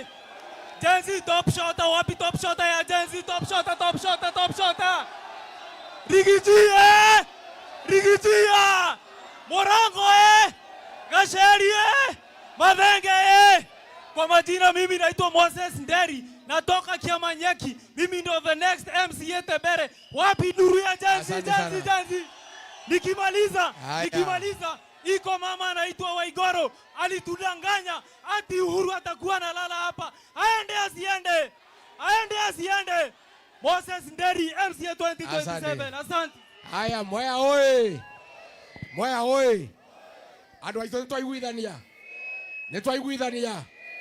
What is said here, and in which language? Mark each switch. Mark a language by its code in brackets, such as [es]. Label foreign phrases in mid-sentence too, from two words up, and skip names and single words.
[sw] Jenzi [en] top shota, [sw] wapi [en] top shota [sw] ya Jenzi, [en] top shota, top shota, top shota! [sw] Rigiji Rigiji Morango Gachagua Mathenge Kwa majina mimi naitwa Moses Nderi, natoka Kiamanyeki. Mimi ndo [en] the next [sw] MCA Tebere. Wapi nuru ya Jenzi? Nikimaliza iko mama anaitwa Waiguru alitudanganya ati Uhuru atakuwa nalala hapa. Aende asiende. Moses Nderi MCA 2027. Asante. Haya, Mwea oi. Mwea oi. [ki] Andu aitu nitwaiguithania.